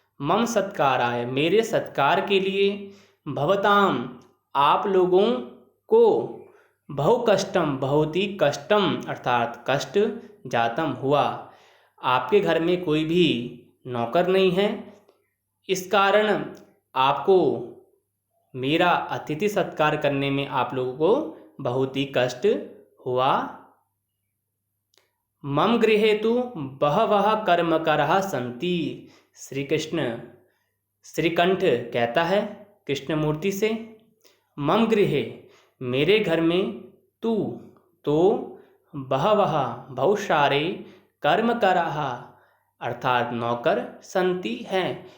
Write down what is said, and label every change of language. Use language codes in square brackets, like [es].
[sa] मम सत्काराय [hi] मेरे सत्कार के लिए, [sa] भवताम [hi] आप लोगों को, [sa] बहु कष्टम [hi] बहुत ही कष्टम अर्थात कष्ट [sa] जातम [hi] हुआ। आपके घर में कोई भी नौकर नहीं है, इस कारण आपको मेरा अतिथि सत्कार करने में आप लोगों को बहुत ही कष्ट हुआ। [sa] मम गृहे तु बहवः कर्मकराः सन्ति। [hi] श्रीकंठ कहता है कृष्णमूर्ति से, [sa] मम गृहे [hi] मेरे घर में [sa] तू [hi] तो [sa] बहवः [hi] बहुत सारे [sa] कर्मकराः [hi] अर्थात नौकर [sa] संति [hi] हैं।